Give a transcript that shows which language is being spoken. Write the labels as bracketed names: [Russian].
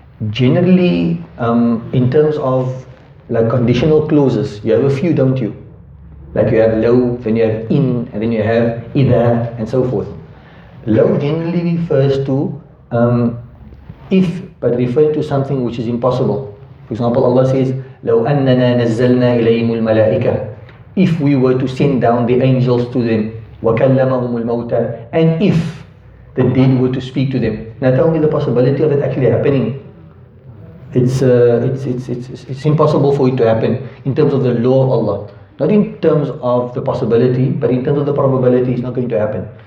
[English] Generally, in terms of like conditional clauses, you have a few, don't you? Like you have law, then you have in, and then you have idha, and so forth. Law generally refers to if, but referring to something which is impossible. For example, Allah says, [Arabic] لَوْ أَنَّنَا نَزَّلْنَا إِلَيْهِمُ الْمَلَائِكَةِ. [English] If we were to send down the angels to them, [Arabic] وَكَلَّمَهُمُ الْمَوْتَى. [English] And if the dead were to speak to them. Now tell me the possibility of it actually happening. It's impossible for it to happen in terms of the law of Allah. Not in terms of the possibility, but in terms of the probability, it's not going to happen.